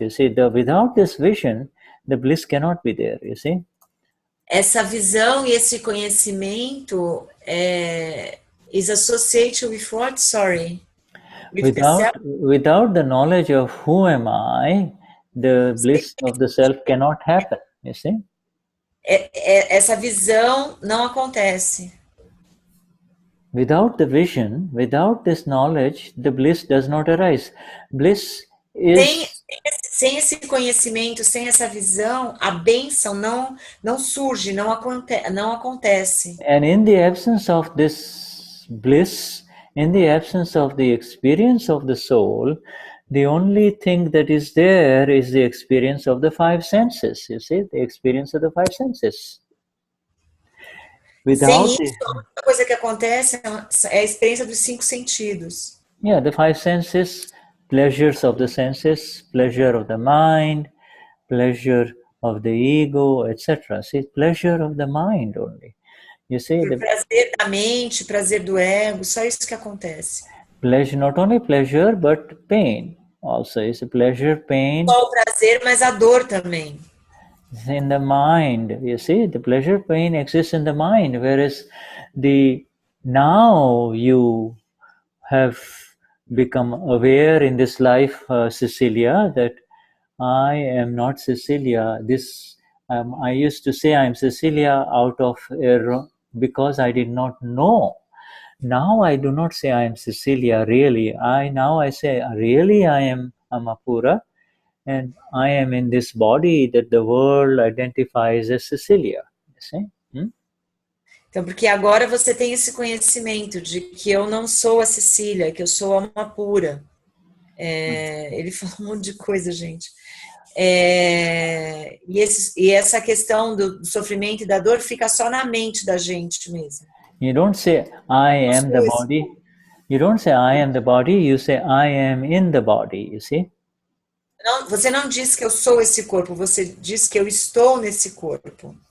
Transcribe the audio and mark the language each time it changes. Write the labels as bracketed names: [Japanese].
[English] You see, without this vision, the bliss cannot be there, you see. [Portuguese] Essa visão e esse conhecimento [English] is associated with what? Sorry. With the self? Without the knowledge of who am I, the bliss of the self cannot happen, you see. [Portuguese] Essa visão não acontece. [English] Without the vision, without this knowledge, the bliss does not arise. Bliss is... [Portuguese] Sem esse conhecimento, sem essa visão, a bênção não surge, não acontece. [English] And in the absence of this bliss, in the absence of the experience of the soul, the only thing that is there is the experience of the five senses, you see, the experience of the five senses. [Portuguese] Sem isso, a única coisa que acontece é a experiência dos 5 sentidos. [English] Yeah, the five senses, pleasures of the senses, pleasure of the mind, pleasure of the ego, etc. See, pleasure of the mind only. You see, [Portuguese] o prazer da mente, prazer do ego, só isso que acontece. [English] Pleasure, not only pleasure, but pain also. It's a pleasure, pain. [Portuguese] Só o prazer, mas a dor também. [English] In the mind, you see, the pleasure, pain exists in the mind, whereas now you have become aware in this life, Cecilia, that I am not Cecilia. I used to say I am Cecilia out of error because I did not know. Now I do not say I am Cecilia really. Now I say really I am Amapura, and I am in this body that the world identifies as Cecilia. You see? [Portuguese] Então, porque agora você tem esse conhecimento de que eu não sou a Cecília, que eu sou a Amapura. Ele falou um monte de coisa, gente. E essa questão do sofrimento e da dor fica só na mente da gente mesmo. [English] You don't say I am the body. You don't say I am the body. You say I am in the body. You see? [Portuguese] Não, você não diz que eu sou esse corpo. Você diz que eu estou nesse corpo.